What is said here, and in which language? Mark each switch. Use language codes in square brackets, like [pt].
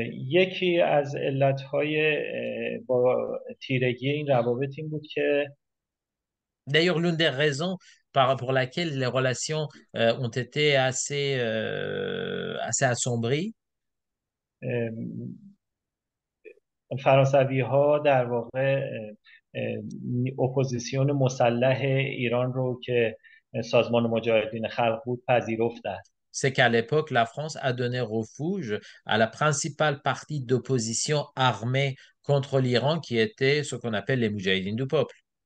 [fa] یکی از علتهای با تیرگی این روابط این بود که [fr] D'ailleurs, l'une des raisons pour laquelle les relations ont été assez assombries, [fa] فرانسوی ها در واقع اپوزیسیون مسلح ایران رو که سازمان مجاهدین خلق بود پذیرفتن. [fr] c'est qu'à l'époque, la France a donné refuge à la principale partie d'opposition armée contre l'Iran, qui était ce qu'on appelle les Moudjahidines du peuple.